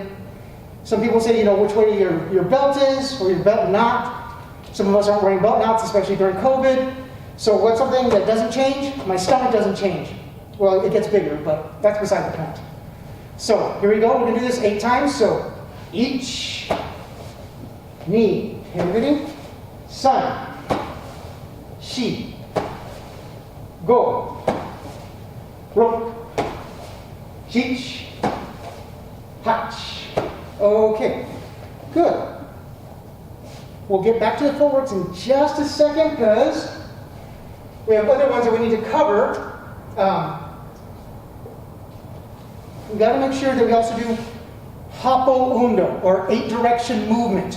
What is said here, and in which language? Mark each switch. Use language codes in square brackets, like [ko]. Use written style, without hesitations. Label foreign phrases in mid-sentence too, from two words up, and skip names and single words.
[en] Some people say, which way your belt is, or your belt knot. Some of us aren't wearing belt knots, especially during COVID. So what's something that doesn't change? My stomach doesn't change. Well, it gets bigger, but that's beside the point. So here we go. We're going to do this 8 times. [ja] So ich, ni, pivoting, san, shi, go, ro, shich, hach. [en] Okay, good. We'll get back to the footworks in just a second because we have other ones that we need to cover. we got to make sure that we also do [ja] happo undo, [en] or 8-direction movement.